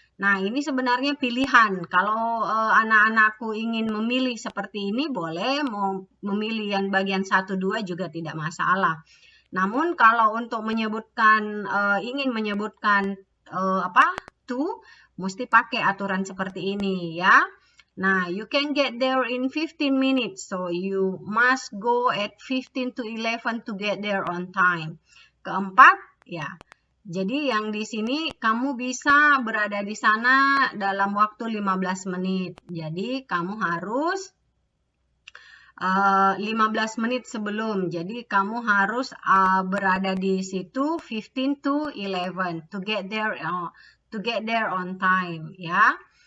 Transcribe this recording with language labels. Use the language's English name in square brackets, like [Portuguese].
[Indonesian] Nah, ini sebenarnya pilihan. Kalau anak-anakku ingin memilih seperti ini, boleh mau memilih yang bagian 1, 2 juga tidak masalah. Namun kalau untuk menyebutkan, ingin menyebutkan to, mesti pakai aturan seperti ini ya. [English] Nah, you can get there in 15 minutes. So, you must go at 15 to 11 to get there on time. [Indonesian] Keempat, ya. Jadi yang di sini kamu bisa berada di sana dalam waktu 15 menit. Jadi kamu harus 15 menit sebelum. Jadi kamu harus berada di situ [English] 15 to 11 to get there on time [Indonesian] ya.